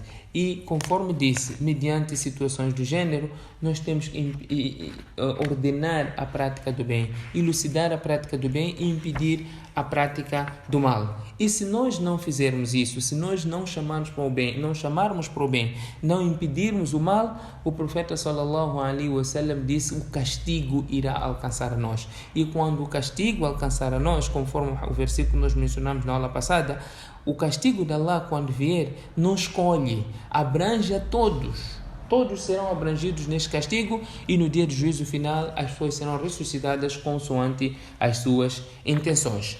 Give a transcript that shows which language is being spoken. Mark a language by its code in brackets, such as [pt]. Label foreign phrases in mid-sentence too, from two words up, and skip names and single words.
[pt] E conforme disse, mediante situações do gênero, nós temos que ordenar a prática do bem, elucidar a prática do bem e impedir a prática do mal. E se nós não fizermos isso, se nós não chamarmos para o bem, não impedirmos o mal, o profeta [ar] sallallahu alaihi wasallam [pt] disse: o castigo irá alcançar a nós. E quando o castigo alcançar a nós, conforme o versículo que nós mencionamos na aula passada, o castigo de Allah, quando vier, não escolhe, abrange a todos. Todos serão abrangidos neste castigo, e no dia do juízo final as pessoas serão ressuscitadas consoante as suas intenções.